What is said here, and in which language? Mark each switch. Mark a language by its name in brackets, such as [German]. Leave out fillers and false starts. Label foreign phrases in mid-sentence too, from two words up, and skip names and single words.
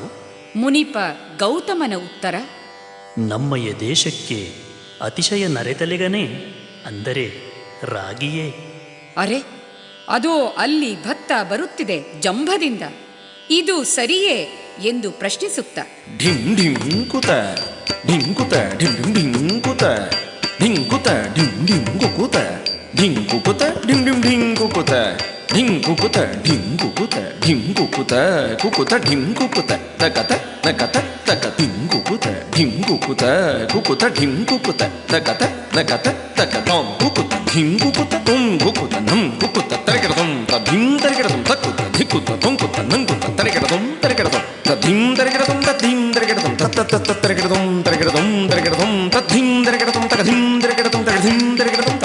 [Kannada] ಮುನಿಪ ಗೌತಮನ ಉತ್ತರ, ನಮ್ಮಯ ದೇಶಕ್ಕೆ ಅತಿಶಯ ನರೆತಲೆಗನೇ, ಅಂದರೆ ರಾಗಿಯೇ. ಅರೆ, ಅದೋ ಅಲ್ಲಿ ಭತ್ತ ಬರುತ್ತಿದೆ ಜಂಭದಿಂದ, ಇದು ಸರಿಯೇ ಎಂದು ಪ್ರಶ್ನಿಸುತ್ತ ಢಿಂ ಢಿಂ ಕುತ ಢಿಂ ಕುತ ಢಿಂ ಢಿಂ ಢಿಂ ಕುತ ಢಿಂ ಕುತ ಢಿಂ ಢಿಂ ಕುಕುತ ಢಿಂ ಕುಕುತ ಢಿಂ ಢಿಂ ಢಿಂ ಕುಕುತ ಢಿಂ ಕುಕುತ ಢಿಂ ಕುಕುತ ಢಿಂ ಕುಕುತ ಕುಕುತ ಢಿಂ ಕುಕುತ ತಕತ ನಕತ ತಕ ಢಿಂ ಕುಕುತ ಢಿಂ ಕುಕುತ ಕುಕುತ ಢಿಂ ಕುಕುತ ತಕತ ನಕತ ತಕ ತಂ ಕುಕುತ ಢಿಂ ಕುಕುತ ತುಂ ಕುಕುತ ನಂ ಕುಕುತ ತರಕೆಡತಂ ತಧಿಂ ತರಕೆಡತಂ ತಕುತ ಧಿಕುತ ತೊಂಕುತ ನಂಕುತ ತರಕೆಡತಂ ತರಕೆಡತಂ ತಧಿಂ ತರಕೆಡತಂ ತಧಿಂ ತರಕೆಡತಂ ತತ್ತ ತರಕೆಡತಂ ತರಕೆಡತಂ ತರಕೆಡತಂ ತಧಿಂ ತರಕೆಡತಂ ತಕಧಿಂ ತರಕೆಡತಂ ತಕಧಿಂ ತರಕೆಡತಂ ತ.